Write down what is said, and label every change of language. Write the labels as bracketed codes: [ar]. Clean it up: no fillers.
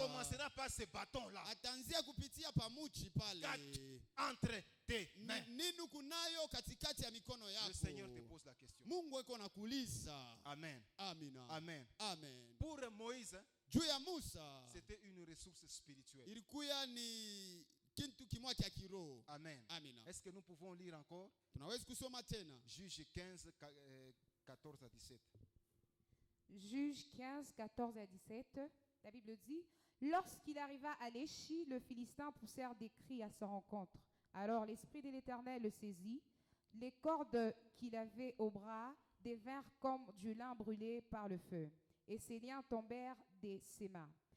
[fr] commencera par ce bâton-là. [sw] ataanzia kupitia pamuchi pale. [fr] Entre tes mains. [sw] Nini kunayo katikati ya mikono yako? [fr] Le Seigneur te pose la question. [sw] Mungu eko nakuuliza. [fr] Amen. [sw] Amina. [fr] Amen. [sw] Amen. [fr] Pour Moïse, [sw] Juu ya Musa [fr] c'était une ressource spirituelle. [sw] ilikuwa ni kitu kimoja cha kiroho. [fr] Amen. [sw] Amina. [fr] Est-ce que nous pouvons lire encore [sw] Tunaweza kusoma tena. [fr] Juge 15, 14 à 17. Juge 15, 14 à 17, la Bible dit, « Lorsqu'il arriva à Léchi, le Philistin poussèrent des cris à sa rencontre. Alors l'Esprit de l'Éternel le saisit. Les cordes qu'il avait au bras devinrent comme du lin brûlé par le feu, et ses liens tombèrent de ses mains.